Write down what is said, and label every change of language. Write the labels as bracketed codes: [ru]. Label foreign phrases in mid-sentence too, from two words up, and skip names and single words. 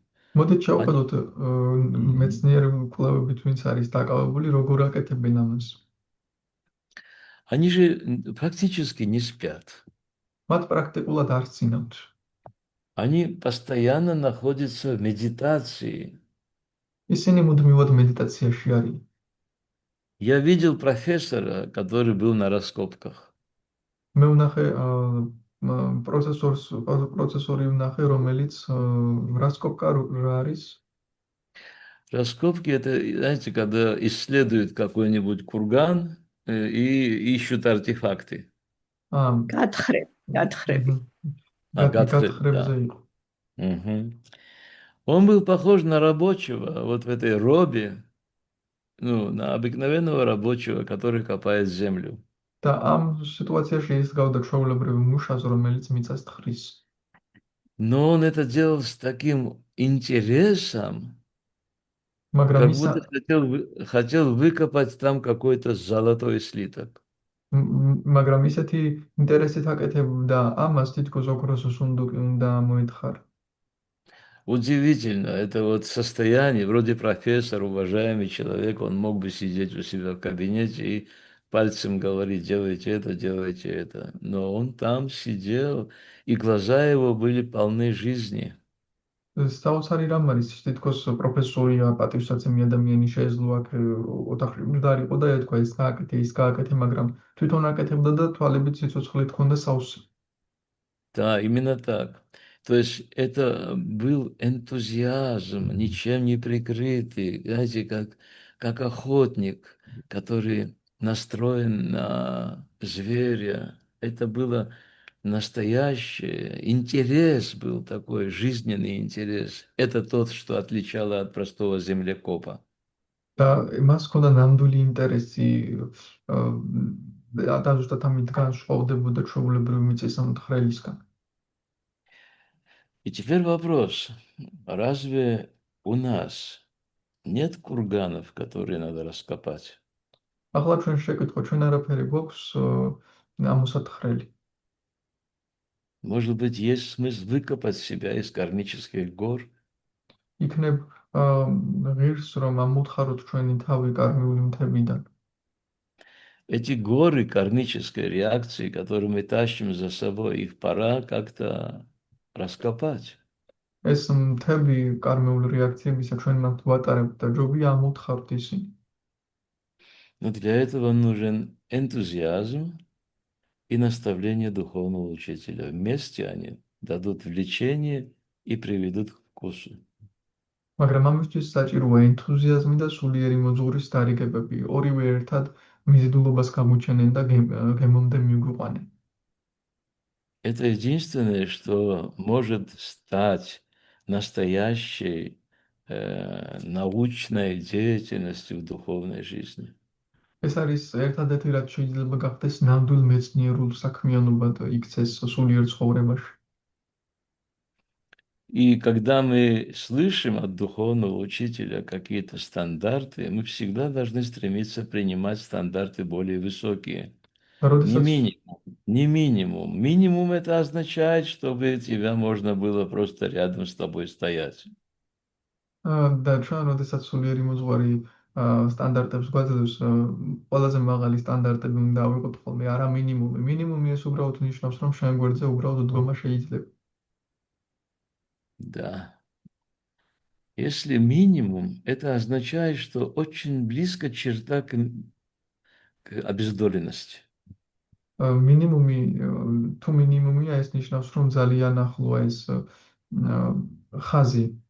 [ka] მოდით [ru] Они, [ka] შევხედოთ Мгм. მეცნიერ კვლევებით, ვინც არის დაკავებული, როგორ აკეთებენ ამას. [ru] Они же практически не спят. [ka] მათ პრაქტიკულად არ ცინავთ. [ru] Они постоянно находятся в медитации. [ka] ისინი მუდმივად მედიტაციაში არიან. [ru] Я видел профессора, который был на раскопках. [ka] მე ვნახე პროცესორი ვნახე, რომელიც რასკოპკა რა არის? [ru] Раскопки – это, знаете, когда исследуют какой-нибудь курган и ищут артефакты. [ka] გათხრები. Гатхреб, გათხრებზე [ru] да. [ka] იყო. Мгм. [ru] Он был похож на рабочего, вот в этой робе, ну, на обыкновенного рабочего, который копает землю. [ka] და ამ სიტუაციაში ის გავდა ჩვეულებრივ მუშას, რომელიც მიწას თხრის. [ru] Но он это делал с таким интересом, [ka] მაგრამ [ru] как [ka] ის [ru] будто хотел выкопать там какой-то золотой слиток. [ka] მაგრამ ისეთი ინტერესით აკეთებდა ამას, თითქოს ოქროს სუნდუკი უნდა მოეთხარა. [ru] Удивительно, это вот состояние, вроде профессор, уважаемый человек, он мог бы сидеть у себя в кабинете и пальцем говорить, делайте это, делайте это. Но он там сидел, и глаза его были полны жизни. [ka] საოცარი რამ არის, თითქოს პროფესორია, პატივსაცემი ადამიანი შეეძლო აქ ოთახში მდგარიყო და ეთქვა ეს გააკეთე, ის გააკეთე, მაგრამ თვითონ აკეთებდა და თვალებით სიცოცხლე ჰქონდა სავსე. [ru] Да, именно так. То есть это был энтузиазм, ничем не прикрытый, знаете, как охотник, который настроен на зверя. Это было настоящее, интерес был такой, жизненный интерес. Это тот, что отличало от простого землекопа. [ka] და მას ჰქონდა ნამდვილი ინტერესი და ზუსტად ამით განსხვავდებოდა ჩვეულებრივ მიწის ამთხრელისგან. [ru] И теперь вопрос, разве у нас нет курганов, которые надо раскопать? [ka] ახლა ჩვენ შევკითხოთ, ჩვენ არაფერი გვაქვს ამოსათხრელი. [ru] Может быть, есть смысл выкопать себя из кармических гор? [ka] იქნებ ღირს რომ ამოთხაროთ ჩვენი თავი კარმიული მთებიდან. [ru] Эти горы кармической реакции, которые мы тащим за собой, их пора как-то раскопать. [ka] ეს მთები კარმეული რეაქციებისა ჩვენ მათ ვატარებთ და ჯობია ამოთხართ ისინი. [ru] Но для этого нужен энтузиазм и наставление духовного учителя. Вместе они дадут влечение и приведут к вкусу. [ka] მაგრამ ამისთვის საჭიროა ენთუზიაზმი და სულიერი მოძღვრის დარიგებები. ორივე ერთად მიზიდულობას გამოჩენენ და გემომდე მიგვიყვანენ. [ru] Это единственное, что может стать настоящей научной деятельностью в духовной жизни. [ka] ეს არის ერთადერთი რაც შეიძლება გახდეს ნამდვილ მეცნიერულ საქმიანობად იქცეს სულიერ ცხოვრებაში. [ru] И когда мы слышим от духовного учителя какие-то стандарты, мы всегда должны стремиться принимать стандарты более высокие. [ka] და [ru] Не [ka] როდესაც [ru] минимум, не минимум. Минимум это означает, чтобы тебя можно было просто рядом с тобой стоять. [ka] და ჩვენ როდესაც სულიერი მოძღვარი სტანდარტებს გვაძლევს, ყველაზე მაღალი სტანდარტები უნდა ავიღოთ ხოლმე, არა მინიმუმი. მინიმუმი ეს უბრალოდ ნიშნავს, რომ შენ გვერდზე უბრალოდ დგომა შეიძლება. [ru] Да. Если минимум, это означает, что очень близко черта к обездоленности. [ka] მინიმუმი თუ მინიმუმია, ეს ნიშნავს, რომ ძალიან ახლოა ეს ხაზი.